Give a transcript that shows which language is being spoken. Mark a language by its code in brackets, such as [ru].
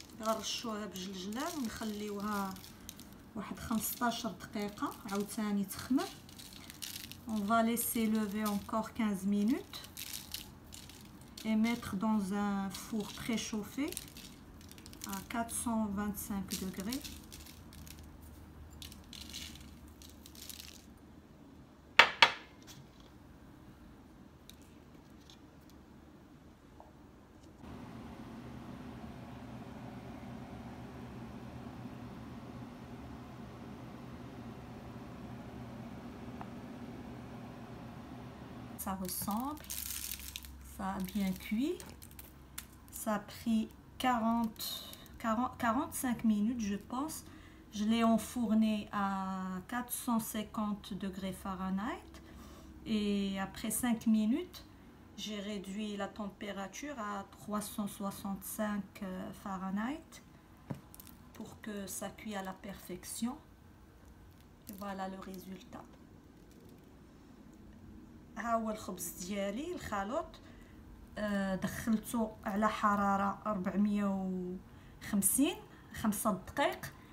[ar] غنرشوها بجلجلان ونخليوها واحد 15 دقيقة عاوتاني تخمر. [fr] On va laisser lever encore 15 minutes et mettre dans un four préchauffé à 425 degrés. Ça ressemble, ça a bien cuit, ça a pris 45 minutes je pense. Je l'ai enfourné à 450 degrés Fahrenheit et après 5 minutes j'ai réduit la température à 365 Fahrenheit pour que ça cuise à la perfection. Et voilà le résultat. [ar] ها هو الخبز ديالي الخلوط. دخلته على حرارة 450 5 دقائق.